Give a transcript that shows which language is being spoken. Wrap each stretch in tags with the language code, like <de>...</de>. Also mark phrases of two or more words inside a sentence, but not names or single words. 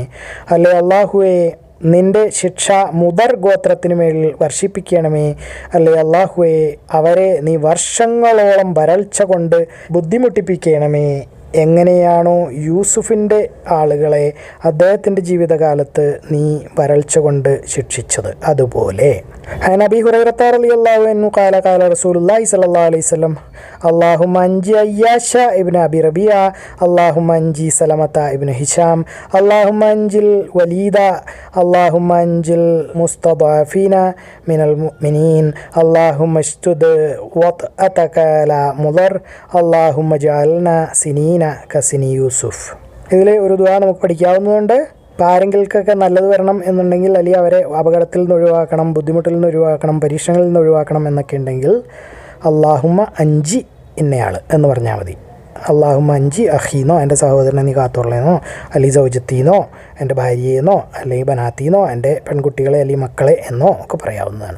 <ml>അല്ലയോ അല്ലാഹുവേ, നിൻ്റെ ശിക്ഷ മുദർ ഗോത്രത്തിനു മേൽ വർഷിപ്പിക്കണമേ. അല്ലേ അല്ലാഹുവേ, അവരെ നീ വർഷങ്ങളോളം വരൾച്ച കൊണ്ട് ബുദ്ധിമുട്ടിപ്പിക്കണമേ. എങ്ങനെയാണോ യൂസുഫിൻ്റെ ആളുകളെ അദ്ദേഹത്തിൻ്റെ ജീവിതകാലത്ത് നീ വരൾച്ച കൊണ്ട് ശിക്ഷിച്ചത്, അതുപോലെ.</ml> <ar>عن أبي هريرة رضي الله عنه قال قال رسول الله صلى الله عليه وسلم اللهم أنجي عياش ابن أبي ربيعة اللهم أنجي سلمة ابن هشام اللهم أنجي الوليد اللهم أنجي المستضعفين من المؤمنين اللهم اشتد وطأتك على مضر اللهم اجعلنا سنين كسني يوسف.</ar> <ml>ഇതിലെ ഒരു ദുആ നമുക്ക് പഠിക്കാവുന്നതുണ്ട്. അപ്പോൾ ആരെങ്കിൽക്കൊക്കെ നല്ലത് വരണം എന്നുണ്ടെങ്കിൽ, അല്ലെങ്കിൽ അവരെ അപകടത്തിൽ നിന്ന് ഒഴിവാക്കണം, ബുദ്ധിമുട്ടിൽ നിന്ന് ഒഴിവാക്കണം, പരീക്ഷണങ്ങളിൽ നിന്ന് ഒഴിവാക്കണം എന്നൊക്കെ ഉണ്ടെങ്കിൽ</ml> <ar>اللهم أنجي</ar> <ml>ഇന്നയാൾ എന്ന് പറഞ്ഞാൽ മതി.</ml> <ar>اللهم أنجي</ar> <ml>അഹീന്നോ, എൻ്റെ സഹോദരനെ നീ കാത്തോളേന്നോ, അല്ലെങ്കിൽ സൗജത്തീന്നോ, എൻ്റെ ഭാര്യയെന്നോ, അല്ലെങ്കിൽ ബനാത്തീന്നോ, എൻ്റെ പെൺകുട്ടികളെ അല്ലെങ്കിൽ മക്കളെ എന്നോ ഒക്കെ പറയാവുന്നതാണ്.</ml>